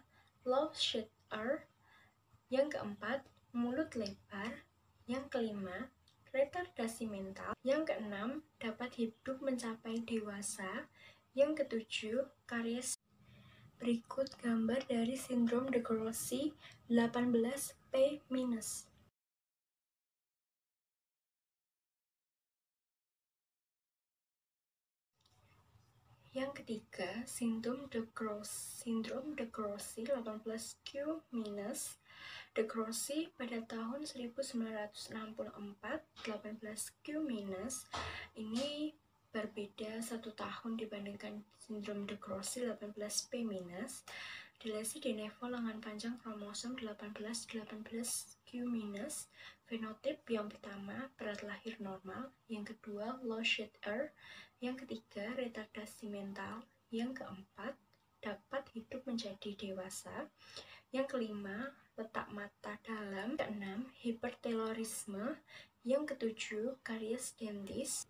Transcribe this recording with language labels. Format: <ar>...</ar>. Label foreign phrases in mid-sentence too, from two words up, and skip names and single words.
<en>Low shed air,</en> <id>yang keempat, mulut lebar, yang kelima, retardasi mental, yang keenam, dapat hidup mencapai dewasa, yang ketujuh, karies. Berikut gambar dari sindrom de Grossi 18P-. Yang ketiga, sindrom de Grossi 18Q-. De Grossi pada tahun 1964 18Q-. Ini berbeda 1 tahun dibandingkan sindrom de Grossi 18P-. Delesi</id> <la>de novo</la> <id>lengan panjang kromosom 18Q-. Fenotip yang pertama, berat lahir normal, yang kedua,</id> <en>low shed air,</en> <id>yang ketiga, retardasi mental, yang keempat, dapat hidup menjadi dewasa, yang kelima, letak mata dalam, keenam, hipertelorisme, yang ketujuh,</id> <la>karies dentis.</la>